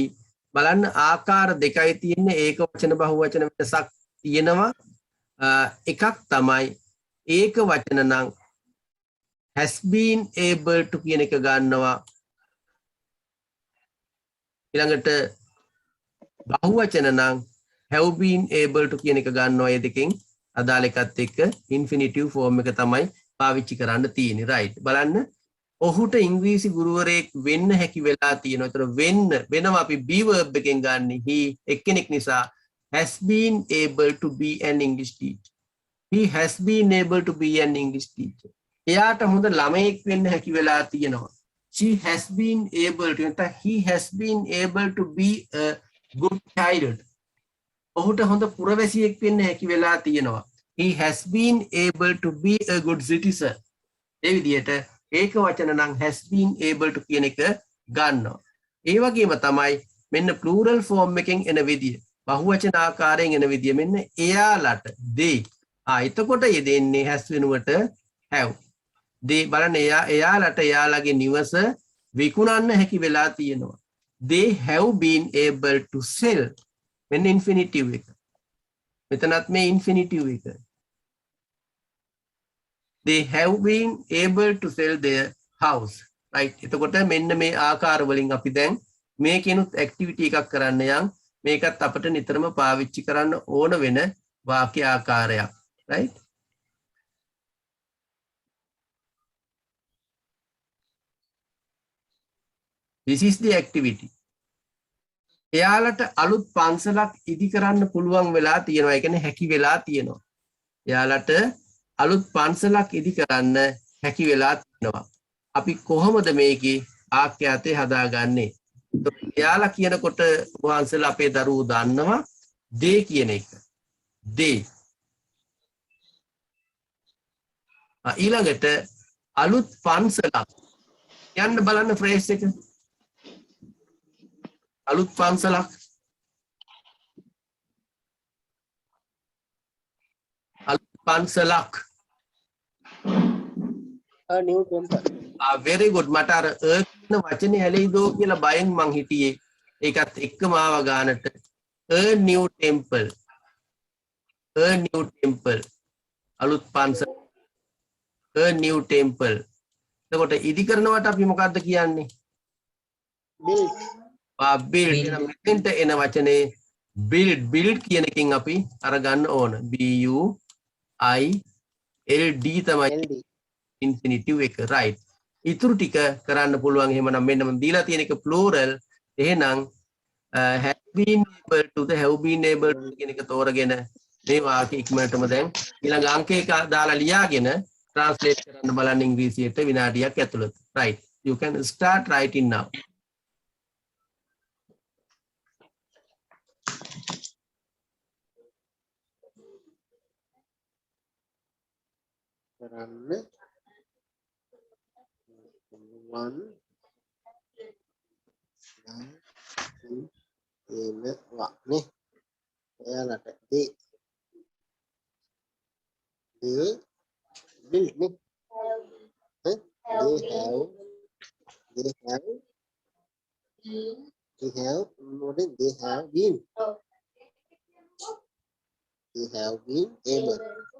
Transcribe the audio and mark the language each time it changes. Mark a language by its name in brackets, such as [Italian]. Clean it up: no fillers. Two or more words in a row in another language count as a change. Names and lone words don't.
[Sinhala] බලන්න ආකාර දෙකයි තියෙන්නේ. ඒක වචන බහුවචන වෙනසක් තියෙනවා. එකක් තමයි ඒක වචන නම් [English] has been able to [Sinhala] කියන එක ගන්නවා. ඊළඟට බහුවචන නම් [English] have been able to [Sinhala] කියන එක ගන්නවා. ඒ දෙකෙන් අදාළ එකත් එක්ක [English] infinitive form [Sinhala] එක තමයි පාවිච්චි කරන්න තියෙන්නේ. right. බලන්න ඔහුට ඉංග්‍රීසි ගුරුවරයෙක් වෙන්න හැකි වෙලා තියෙනවා. ඒතර වෙනවා අපි [English] be verb [Sinhala] එකෙන් ගන්න. [English] he [Sinhala] එක්කෙනෙක් නිසා [English] has been able to be an English teacher. He has been able to be an English teacher. [Sinhala] එයාට හොඳ ළමයෙක් වෙන්න හැකි වෙලා තියෙනවා. [English] She has been able to he has been able to be a good child. [Sinhala] ඔහුට හොඳ පුරවැසියෙක් වෙන්න හැකි වෙලා තියෙනවා. [English] He has been able to be a good citizen. [Sinhala] ඒ විදිහට ඒක වචන නම් has been able to කියන එක ගන්නවා. ඒ වගේම තමයි මෙන්න [English] plural form [Sinhala] එකෙන් එන විදිය. බහුවචන ආකාරයෙන් එන විදිය මෙන්න එයාලට they. එතකොට යෙදෙන්නේ has වෙනුවට have. they බලන්න එයාලට එයාලගේ නිවස විකුණන්න හැකි වෙලා තියෙනවා. [English] They have been able to sell. [Sinhala] මෙන්න infinitive එක. මෙතනත් මේ infinitive එක. [English] They have been able to sell their house. Right. [Sinhala] එතකොට මෙන්න මේ ආකාර වලින් අපි දැන් මේකෙනුත් activity එකක් කරන්න යන් මේකත් අපිට නිතරම පාවිච්චි කරන්න ඕන වෙන වාක්‍ය ආකාරයක්. [English] Right. This is the activity. [Sinhala] එයාලට අලුත් පන්සලක් ඉදි කරන්න පුළුවන් වෙලා තියෙනවා. ඒ කියන්නේ හැකි වෙලා තියෙනවා. එයාලට අලුත් පන්සලක් ඉදි කරන්න හැකි වෙලා තියෙනවා. අපි කොහොමද මේකේ ආඛ්‍යාතේ හදාගන්නේ? එයාලා කියනකොට වහන්සලා අපේ දරුවෝ දන්නවා they කියන එක. they. ඊළඟට අලුත් පන්සලක් යන්න බලන්න ෆ්‍රේස් එක. අලුත් පන්සලක්. අලුත් පන්සලක්. [English] A new temple. very good. [Sinhala] මට අර කියන වචනේ ඇලෙයිදෝ කියලා බයෙන් මං හිටියේ. ඒකත් එක්කම ආව ගානට. [English] A new temple. A new temple. [Sinhala] අලුත් පන්සල. [English] A new temple. [Sinhala] එතකොට ඉදි කරනවට අපි මොකද්ද කියන්නේ? [English] Built. [Sinhala] build එන මෙතෙන්ට එන වචනේ build කියන එකෙන් අපි අරගන්න ඕන. [English] B U I L D තමයි LD. [Sinhala] infinitive එක. right. ඉතුරු ටික කරන්න පුළුවන්. එහෙමනම් මෙන්න මම දීලා තියෙන එක plural. එහෙනම් [English] has been able to the have been able to [Sinhala] කියන එක තෝරගෙන මේ වාක්‍ය ඉක්මනටම දැන් ඊළඟ අංක එක දාලා ලියාගෙන translate කරන්න බලන්න ඉංග්‍රීසියට විනාඩියක් ඇතුළත. [English] Right. You can start writing now. [Sinhala] කරන්න one එනවා නේ එයාලට [English] they build [Sinhala] නේ [English] they have what is they have been able